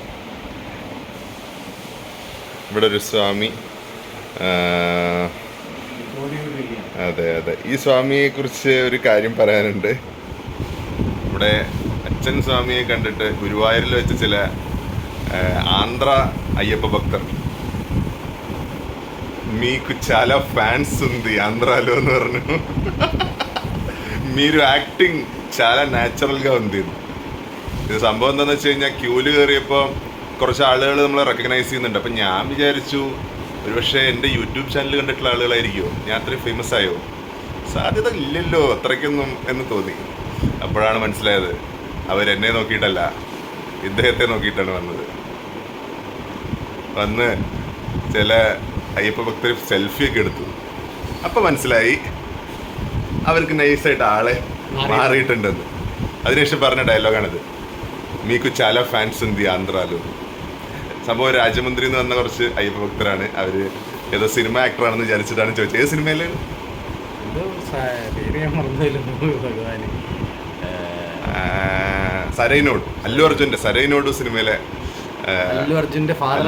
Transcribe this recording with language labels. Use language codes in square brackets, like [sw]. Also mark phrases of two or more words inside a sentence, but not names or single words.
[ml] ഇവിടെ ഒരു സ്വാമി, അതെ, ഈ സ്വാമിയെക്കുറിച്ച് ഒരു കാര്യം പറയാനുണ്ട്. ഇവിടെ അച്ഛൻ സ്വാമിയെ കണ്ടിട്ട് ഗുരുവായൂരിൽ വെച്ച് ചില ആന്ധ്ര [te] అయ్యప్ప భక్తర్ మీకు చాలా ఫ్యాన్స్ ఉంది ఆంధ్రాలో అని [ml] പറഞ്ഞു. [te] మీరు యాక్టింగ్ చాలా న్యాచుറൽగా ఉంది. [ml] ഇത് സംഭവം എന്താണെന്ന് വെച്ച് കഴിഞ്ഞാൽ ക്യൂല് കയറിയപ്പോൾ കുറച്ച് ആളുകൾ നമ്മളെ റെക്കഗ്നൈസ് ചെയ്യുന്നുണ്ട്. അപ്പം ഞാൻ വിചാരിച്ചു ഒരുപക്ഷെ എൻ്റെ യൂട്യൂബ് ചാനൽ കണ്ടിട്ടുള്ള ആളുകളായിരിക്കുമോ, ഞാൻ അത്രയും ഫേമസ് ആയോ, സാധ്യത ഇല്ലല്ലോ അത്രയ്ക്കൊന്നും എന്ന് തോന്നി. അപ്പോഴാണ് മനസ്സിലായത് അവരെന്നെ നോക്കിയിട്ടല്ല, ഇദ്ദേഹത്തെ നോക്കിയിട്ടാണ് വന്നത്. വന്ന് ചില അയ്യപ്പ ഭക്തർ സെൽഫിയൊക്കെ എടുത്തു. അപ്പം മനസ്സിലായി അവർക്ക് നൈസായിട്ട് ആളെ മാറിയിട്ടുണ്ടെന്ന്. അതിനുശേഷം പറഞ്ഞ ഡയലോഗാണിത്, [te] మీకు చాలా ఫ్యాన్స్ ఉంది ఆంధ్రాలో. [ml] സംഭവം രാജമന്ത്രി എന്ന് പറഞ്ഞ കുറച്ച് അയ്യപ്പ ഭക്തരാണ്. അവർ ഏതോ സിനിമ ആക്ടറാണെന്ന് വിചാരിച്ചിട്ടാണ് ചോദിച്ചത്. ഏത് സിനിമയിലാണ്? സരൈനോട്, അല്ലു അർജുൻ്റെ സരൈനോട് സിനിമയിലെ അല്ലു അർജുന്റെ ഫാദർ.